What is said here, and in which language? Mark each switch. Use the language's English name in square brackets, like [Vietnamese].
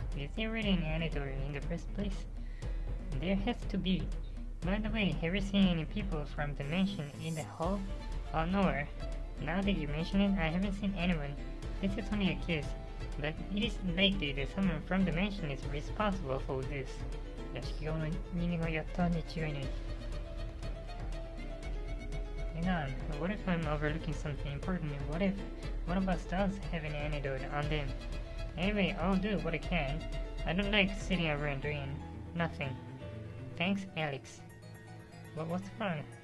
[English] Is there really an antidote in the first place? There has to be. By the way, have you seen any people from the mansion in the hall? Oh, nowhere. Now that you mention it, I haven't seen anyone. This is only a guess, but it is likely that someone from the mansion is responsible for this. [Japanese] 屋敷側の人間がやったに違いない。 [English] Hang on, what if I'm overlooking something important? What if one of us does have an antidote on them? Anyway, I'll do what I can. I don't like sitting around doing nothing. Thanks, Alex. But what's wrong?